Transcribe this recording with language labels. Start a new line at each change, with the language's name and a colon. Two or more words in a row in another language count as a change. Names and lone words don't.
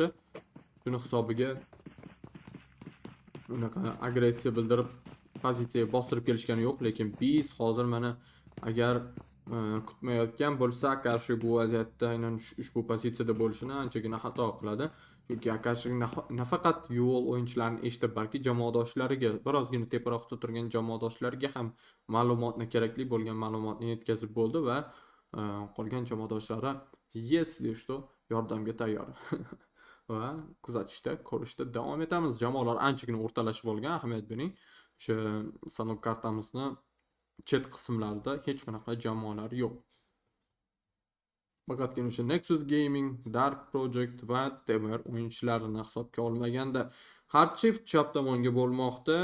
Uzbek: Shuni hisobiga unaqa agressiya bildirib pozitsiyaga bostirib kelishgani yo'q, lekin biz hozir mana agar kutmayotgan bo'lsa, qarshi bu vaziyatda aynan ushbu pozitsiyada bo'lishini anchagina xato qiladi. Chunki qarshi nafaqat yo'l o'yinchilarini eshitib, balki jamoadoshlariga, birozgina teparoqda turgan jamoadoshlariga ham ma'lumotni, kerakli bo'lgan ma'lumotni yetkazib bo'ldi va qolgan jamoadoshlari
Russian: если что
Uzbek: yordamga tayyor. Va kuzatishda, ko'rishda davom etamiz. Jamoalar anchagina o'rtalashib olgan, ahamiyat bering. O'sha sanok kartamizni chet qismlarida hech qanaqa jamoalar yo'q. Faqatgina o'sha Nexus Gaming, Dark Project va Temer o'yinchilarini hisobga olmaganda har shift chap tomonga bo'lmoqda.